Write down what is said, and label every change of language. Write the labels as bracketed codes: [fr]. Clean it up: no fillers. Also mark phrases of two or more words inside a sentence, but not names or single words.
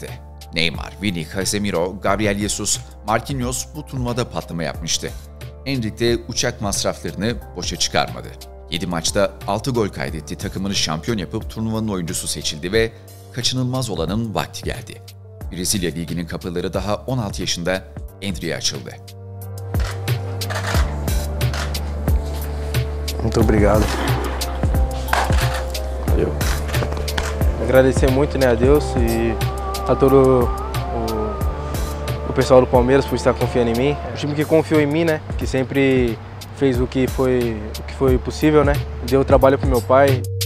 [tr] Neymar, Vini, Casemiro, Gabriel Jesus, Marquinhos bu turnuvada patlama yapmıştı. Endrick de uçak masraflarını boşa çıkarmadı. 7 maçta 6 gol kaydetti, takımını şampiyon yapıp turnuvanın oyuncusu seçildi ve kaçınılmaz olanın vakti geldi. Brezilya Ligi'nin kapıları daha 16 yaşında Endrick'e açıldı. [pt] Muito obrigado. Valeu. Agradecer muito, né, a Deus e a todo o pessoal do Palmeiras por estar confiando em mim. O time que confiou em mim, né, que sempre fez o que foi possível, né, deu trabalho pro meu pai.